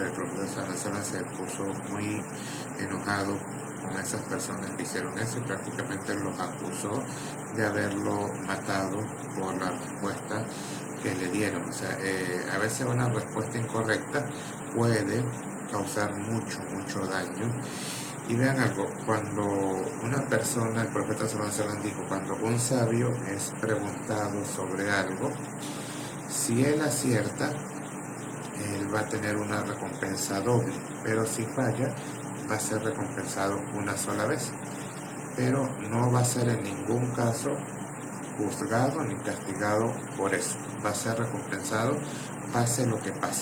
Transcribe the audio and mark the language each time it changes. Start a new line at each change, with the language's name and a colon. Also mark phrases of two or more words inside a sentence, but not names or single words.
Spanish: El profesor Salazar se puso muy enojado con esas personas que hicieron eso y prácticamente los acusó de haberlo matado por la respuesta que le dieron. O sea, a veces una respuesta incorrecta puede causar mucho daño. Y vean algo, cuando una persona, el profeta
Arabic: صلى الله عليه وسلم
Spanish: dijo, cuando un sabio es preguntado sobre algo, si él acierta, él va a tener una recompensa doble, pero si falla, va a ser recompensado una sola vez, pero no va a ser en ningún caso juzgado ni castigado por eso, va a ser recompensado pase lo que pase.